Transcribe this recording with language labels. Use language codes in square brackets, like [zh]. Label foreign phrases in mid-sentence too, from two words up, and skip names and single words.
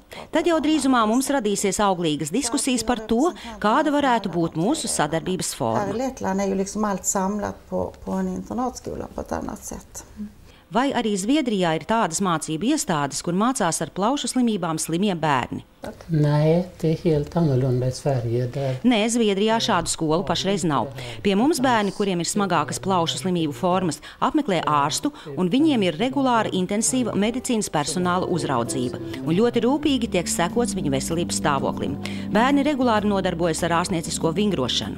[lv] Tad jau drīzumā mums radīsies auglīgas diskusijas par to, kāda varētu būt mūsu sadarbības forma. Vai arī Zviedrijā ir tādas mācību iestādes, kur mācās ar plaušu slimībām slimie bērni? [sv] Nej, det är helt annorlunda i Sverige. [lv] Nē, Zviedrijā šādu skolu pašreiz nav. Pie mums bērni, kuriem ir smagākas plaušu slimību formas, apmeklē ārstu, un viņiem ir regulāra intensīva medicīnas personāla uzraudzība, un ļoti rūpīgi tiek sekots viņu veselības stāvoklim. Bērni regulāri nodarbojas ar ārstniecisko vingrošanu.